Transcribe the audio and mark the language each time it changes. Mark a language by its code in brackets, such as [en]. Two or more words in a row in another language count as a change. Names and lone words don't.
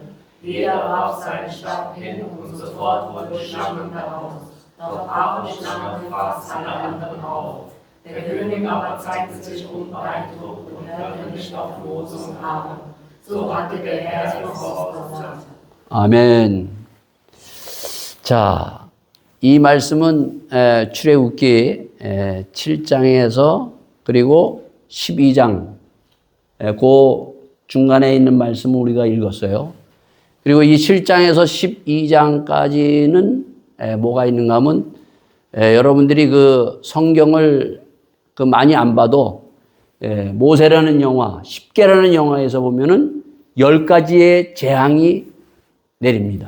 [de] Jeder warf seinen Stab hin und sofort wurden Schlangen daraus. Doch Aarons Schlange fraß alle anderen auf. Der König aber zeigte sich unbeeindruckt und hörte nicht auf Mose und Aaron. So hatte der Herr es vorausgesagt. [ko] 아멘. 자, 이 말씀은 출애굽기 7장에서 그리고 12장 그 중간에 있는 말씀을 우리가 읽었어요. 그리고 이 7장에서 12장까지는 뭐가 있는가 하면 여러분들이 그 성경을 그 많이 안 봐도 모세라는 영화, 10개라는 영화에서 보면은 10가지의 재앙이 내립니다.